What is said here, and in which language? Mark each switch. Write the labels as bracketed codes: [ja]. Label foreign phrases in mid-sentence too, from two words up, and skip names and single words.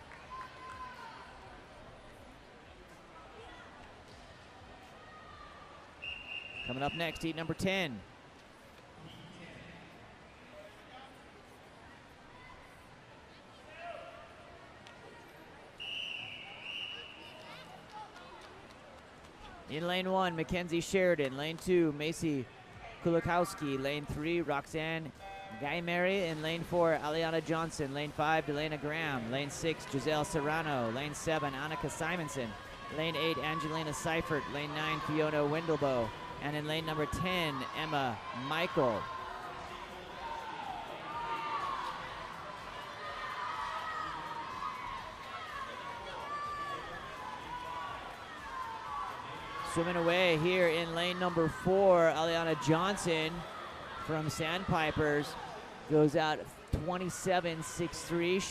[en] Coming up next, heat number 10. In lane 1, Mackenzie Sheridan. Lane 2, Macy Kulikowski. Lane 3, Roxanne Guymary. In lane 4, Aliana Johnson. Lane 5, Delana Graham. Lane 6, Giselle Serrano. Lane 7, Annika Simonson. Lane 8, Angelina Seifert. Lane 9, Fiona Wendelboe. And in lane number 10, Emma Michael. Swimming away here in lane number 4, Aliana Johnson from Sandpipers goes out 27.63.